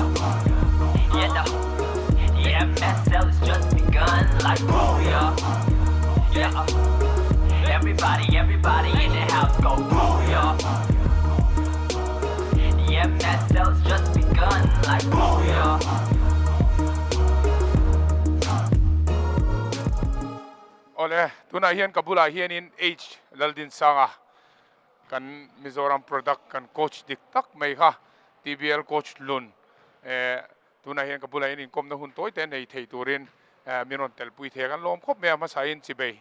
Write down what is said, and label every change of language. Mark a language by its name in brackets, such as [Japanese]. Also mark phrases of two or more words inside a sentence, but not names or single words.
[English] Yeah, no. Yeah, MSL has just begun like booyah. Yeah. Everybody in the house go booyah. Yeah, MSL's just begun like booyah. [Mizo] ole tuna hian kabula hian in H laldin sanga kan Mizoram product kan coach dik tak mai kha TBL coach lun tuna hian kabula hian in kom na hun toy te nei thei turin miron tel pui the kan lom khop me ma sain chibei